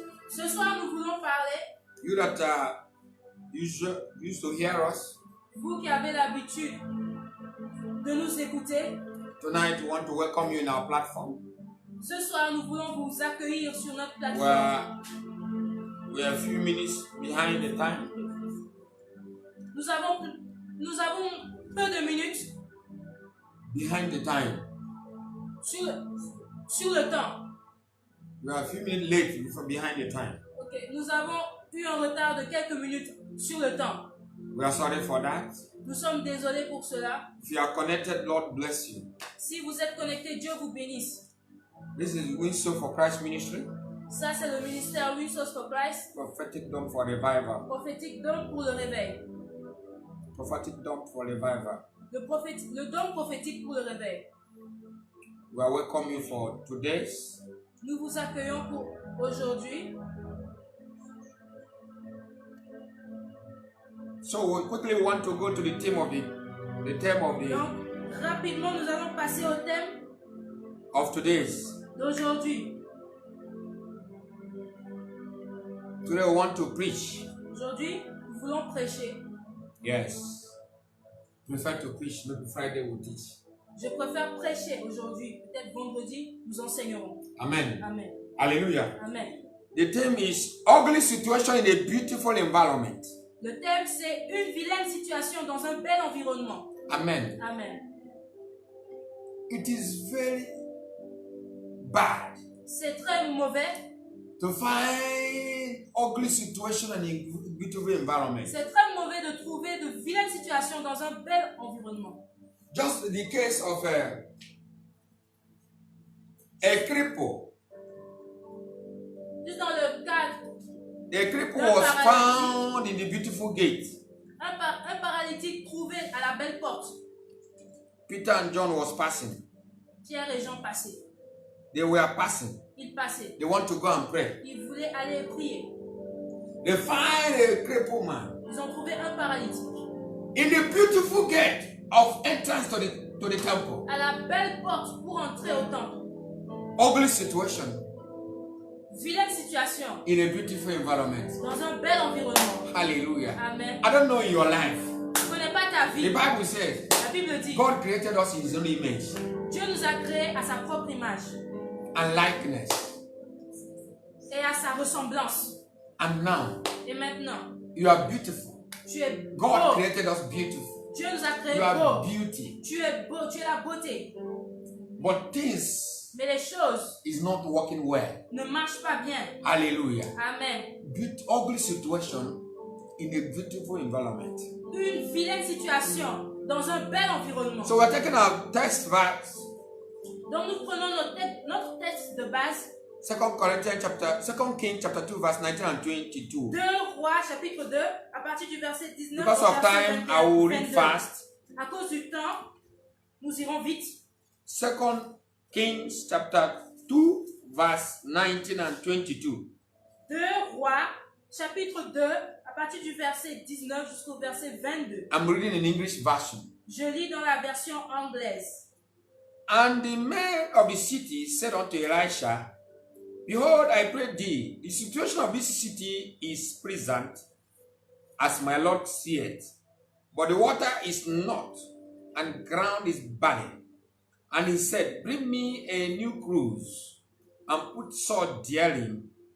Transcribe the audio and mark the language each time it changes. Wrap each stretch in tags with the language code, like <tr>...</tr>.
<fr>Ce soir, nous voulons parler.</fr> <en>You that used to hear us.</en> <fr>Vous qui avez l'habitude de nous écouter.</fr> <en>Tonight, we want to welcome you in our platform.</en> <fr>Ce soir, nous voulons vous accueillir sur notre plateforme.</fr> <en>We are a few minutes behind the time.</en> <fr>Nous avons peu de minutes</fr> <en>Behind the time.</en> <fr>sur le temps.</fr> <en>We are a few minutes late from behind the time. Okay.</en> <fr>Nous avons eu un retard de quelques minutes sur le temps.</fr> <en>We are sorry for that.</en> <fr>Nous sommes désolés pour cela.</fr> <en>If you are connected, Lord bless you.</en> <fr>Si vous êtes connectés, Dieu vous bénisse.</fr> <en>This is Winslow for Christ Ministry.</en> <fr>Ça, c'est le ministère Winslow for Christ.</fr> <en>Prophetic Dome for Revival.</en> <fr>Prophétique dôme pour le réveil.</fr> <en>Prophetic Dome for Revival.</en> <fr>Le dôme prophétique pour le réveil.</fr> <en>We are welcome you for today's.</en> <fr>Nous vous accueillons pour aujourd'hui.</fr> <en>So we quickly want to go to the theme of the</en> <fr>Donc, rapidement, nous allons passer au thème</fr> <en>of today's.</en> <fr>d'aujourd'hui.</fr> <en>Today we want to preach.</en> <fr>Aujourd'hui, nous voulons prêcher.</fr> <en>Yes. Prefer to preach. Maybe Friday we'll teach.</en> <fr>Je préfère prêcher aujourd'hui. Peut-être vendredi, nous enseignerons.</fr> <en>Amen. Amen. Hallelujah. Amen. The theme is ugly situation in a beautiful environment.</en> <fr>Le thème, c'est une vilaine situation dans un bel environnement.</fr> <en>Amen. Amen. It is very bad</en> <fr>C'est très mauvais.</fr> <en>to find ugly situation in a beautiful environment.</en> <fr>C'est très mauvais de trouver de vilaines situations dans un bel environnement.</fr> <en>Just the case of a cripple.</en> <fr>Juste dans le cadre,</fr> <en>A cripple was found in the beautiful gate.</en> <fr>un paralytique trouvé à la belle porte.</fr> <en>Peter and John was passing.</en> <fr>Pierre et Jean passaient.</fr> <en>They were passing.</en> <fr>Ils passaient.</fr> <en>They want to go and pray.</en> <fr>Ils voulaient aller prier.</fr> <en>They find a crippled man</en> <fr>Ils ont trouvé un paralytique</fr> <en>in the beautiful gate of entrance to the temple.</en> <fr>à la belle porte pour entrer au temple.</fr> <en>Ugly situation</en> <fr>Vilaine situation</fr> <en>in a beautiful environment.</en> <fr>dans un bel environnement.</fr> <en>Hallelujah. Amen. I don't know in your life.</en> <fr>Tu ne connais pas ta</fr> <en>The</en> <fr>vie.</fr> <en>Bible says</en> <fr>La Bible dit</fr> <en>God created us in his own image</en> <fr>Dieu nous a créés à sa propre image</fr> <en>and likeness.</en> <fr>et à sa ressemblance.</fr> <en>And now</en> <fr>Et maintenant,</fr> <en>you are beautiful.</en> <fr>tu es</fr> <en>God</en> <fr>beau.</fr> <en>created us beautiful.</en> <fr>Dieu nous a créés</fr> <en>You are</en> <fr>beaux.</fr> <en>beauty.</en> <fr>Tu es beau, tu es la beauté.</fr> <en>But things</en> <fr>Mais les choses</fr> <en>is not working well.</en> <fr>ne marchent pas bien.</fr> <en>Hallelujah. Amen. Ugly situation in a beautiful environment.</en> <fr>Une vilaine situation dans un bel environnement.</fr> <en>So we're taking our text verse,</en> <fr>Donc nous prenons notre texte de base,</fr> <en>2 Kings chapter 2 verse 19 and 22.</en> <fr>2 Rois chapitre 2, à partir du verset 19</fr> <en>Because</en> <fr>au</fr> <en>of</en> <fr>verset</fr> <en>time,</en> <fr>21,</fr> <en>I will read</en> <fr>22.</fr> <en>fast.</en> <fr>À cause du temps, nous irons vite.</fr> <en>2 Kings chapter 2 verse 19 and 22.</en> <fr>2 Rois chapitre 2, à partir du verset 19 jusqu'au verset 22.</fr> <en>I'm reading in English version.</en> <fr>Je lis dans la version anglaise.</fr> <en>And the men of the city said unto Elisha, Behold, I pray thee, the situation of this city is present, as my Lord seeth, but the water is not, and ground is barren. And he said, Bring me a new cruse, and put salt therein.</en>